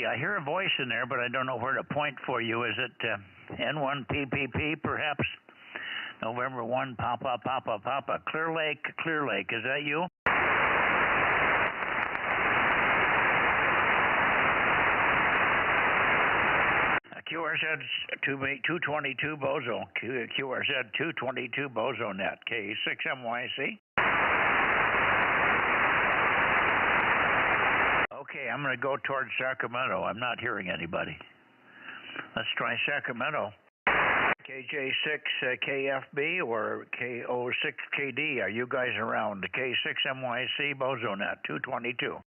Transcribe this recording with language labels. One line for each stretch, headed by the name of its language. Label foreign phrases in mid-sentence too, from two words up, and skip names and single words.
English: I hear a voice in there, but I don't know where to point for you. Is it N1PPP, perhaps? November 1, Papa. Clear Lake. Is that you? QRZ 222 Bozo. QRZ 222 Bozo Net. K6MYC. Okay, I'm going to go towards Sacramento. I'm not hearing anybody. Let's try Sacramento. KJ6 KFB or KO6KD. Are you guys around? K6MYC Bozo Net 222.